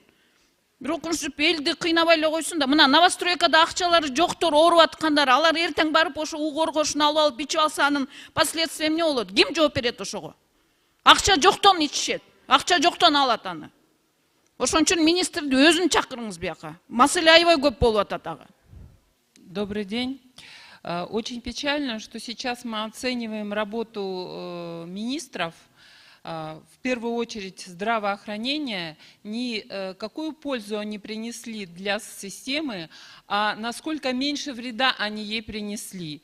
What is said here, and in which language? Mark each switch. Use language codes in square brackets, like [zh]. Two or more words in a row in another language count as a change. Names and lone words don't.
[ky] Бирок ушинтип элди кыйнабай эле койсун да. Мына новостройкада акчалары жоктор, ооруп аткандар, алар эртең барып ошо угоргошун алып ичип алса, анын последствия эмне болот? Ким жооп берет ошого? Акча жоктон ичишет, акча жоктон алат аны. Ошон үчүн министрди өзүн чакырыңыз бияка. Маселе аябай көп болуп атат ага. [ru] Добрый день. Очень печально, что сейчас мы оцениваем работу министров, в первую очередь здравоохранения, не какую пользу они принесли для системы, а насколько меньше вреда они ей принесли.